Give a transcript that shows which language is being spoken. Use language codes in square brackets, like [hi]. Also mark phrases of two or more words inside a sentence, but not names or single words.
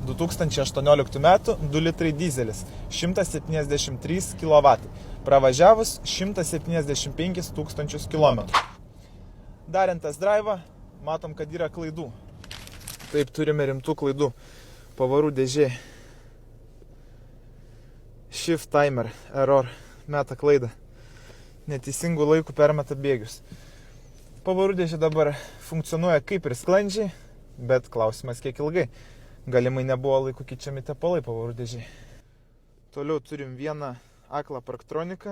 [lt] 2018 metų 2 litrai dizelis, 173 kW. Pravažiavus 175 tūkstančius kilometrų. Darant [en] test drive'ą, [lt] matom, kad yra klaidų. Taip, turime rimtų klaidų. Pavarų dėžė. [en] Shift timer error. [lt] Meta klaidą. Neteisingų laikų permeta bėgius. Pavarų dėžė dabar funkcionuoja kaip ir sklandžiai, bet klausimas kiek ilgai. Galimai nebuvo laiku keičiami tepalai pavarų dėžė. Toliau turim vieną aklą parktroniką.